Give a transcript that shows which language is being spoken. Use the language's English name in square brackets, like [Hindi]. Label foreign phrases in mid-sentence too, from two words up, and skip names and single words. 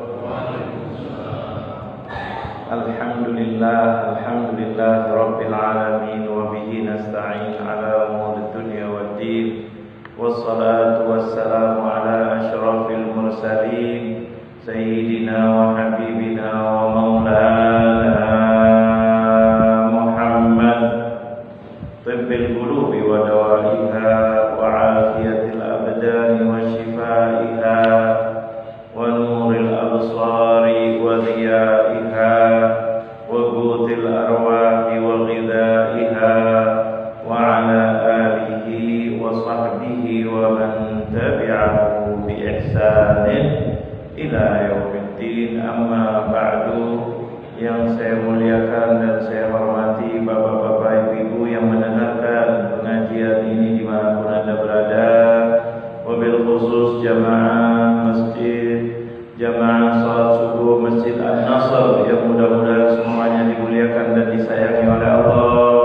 [Arabic] الحمد لله رب العالمين وبه نستعين على أمور الدنيا والدين. والصلاة والسلام على أشرف المرسلين سيدنا وحبيبنا ومولانا طب القلوب ودوائها وعافية الأبدان وشفائها ونور الأبصار وضيائها وقوت الأرواح وغذائها وعلى آله وصحبه ومن تبعه بإحسان إلى يوم الدين. أما بعد. [Indonesian] Yang saya muliakan dan saya hormati bapak-bapak, ibu-ibu yang mendengarkan pengajian ini dimanapun Anda berada, [Arabic] وبالخصوص [Indonesian] jamaah masjid, jamaah salat subuh Masjid An-Nasr yang mudah-mudahan semuanya dimuliakan dan disayangi oleh Allah.